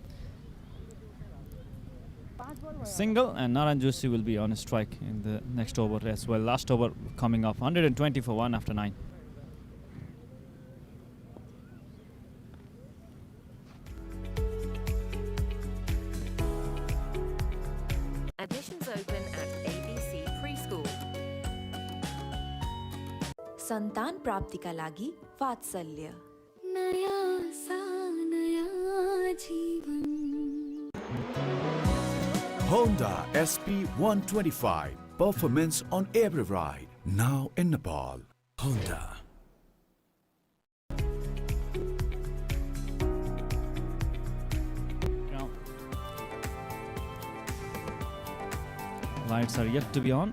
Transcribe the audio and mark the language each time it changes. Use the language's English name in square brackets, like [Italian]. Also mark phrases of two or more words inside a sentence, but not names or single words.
[English] Single, and Naran Joshi will be on a strike in the next over as well. Last over coming up. 120 for 1 after 9. Admissions open at ABC Preschool. [Nepali] सन्तान प्राप्तिका लागि वात्सल्य [Hindi] नया सा नया जीवन [English] Honda SP 125. Performance on every ride. Now in Nepal. Honda. Lights are yet to be on.